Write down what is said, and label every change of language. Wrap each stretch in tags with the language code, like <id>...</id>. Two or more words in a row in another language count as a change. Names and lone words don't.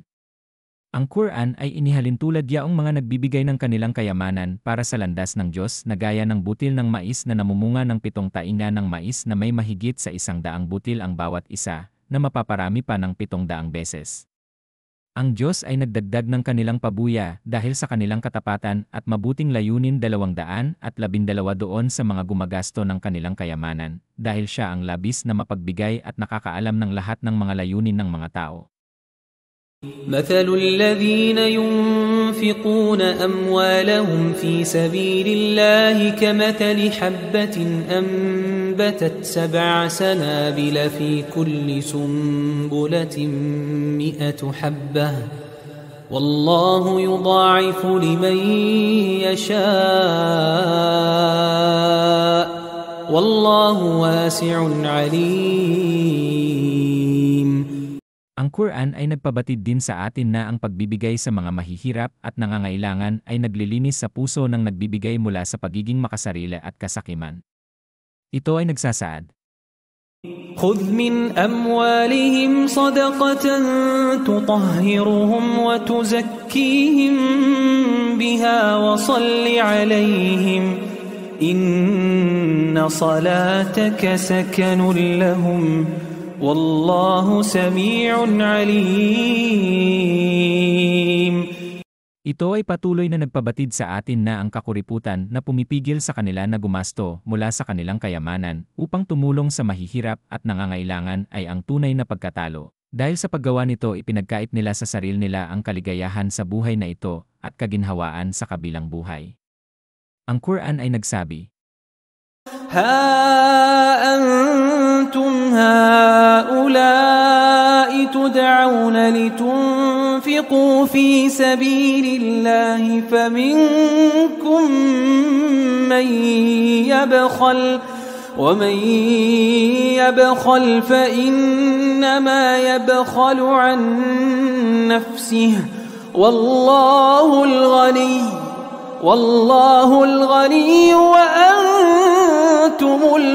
<tl>Ang Quran ay inihalintulad yaong mga nagbibigay ng kanilang kayamanan para sa landas ng Diyos na gaya ng butil ng mais na namumunga ng 7 tainga ng mais na may mahigit sa 100 butil ang bawat isa, na mapaparami pa ng 700 beses. Ang Diyos ay nagdagdag ng kanilang pabuya dahil sa kanilang katapatan at mabuting layunin 212 doon sa mga gumagasto ng kanilang kayamanan, dahil siya ang labis na mapagbigay at nakakaalam ng lahat ng mga layunin ng mga tao.</tl> <ar>مثل الذين ينفقون أموالهم في سبيل الله كمثل حبة أنبتت 7 سنابل في كل سنبلة 100 حبة والله يضاعف لمن يشاء والله واسع عليم.</ar> <tl>Ang Quran ay nagpabatid din sa atin na ang pagbibigay sa mga mahihirap at nangangailangan ay naglilinis sa puso ng nagbibigay mula sa pagiging makasarili at kasakiman. Ito ay nagsasaad.</tl> <ar>خذ من أموالهم صدقة تطهرهم وتزكيهم بها وصل عليهم إن صلاتك سكن لهم والله سميع عليم.</ar> <tl>Ito ay patuloy na nagpabatid sa atin na ang kakuriputan na pumipigil sa kanila na gumasto mula sa kanilang kayamanan upang tumulong sa mahihirap at nangangailangan ay ang tunay na pagkatalo. Dahil sa paggawa nito ipinagkait nila sa sarili nila ang kaligayahan sa buhay na ito at kaginhawaan sa kabilang buhay. Ang Quran ay nagsabi,</tl> <ar>Ha أنتم هؤلاء تدعون لتنفقوا في سبيل الله فمنكم من يبخل ومن يبخل فإنما يبخل عن نفسه والله الغني وأنتم</ar>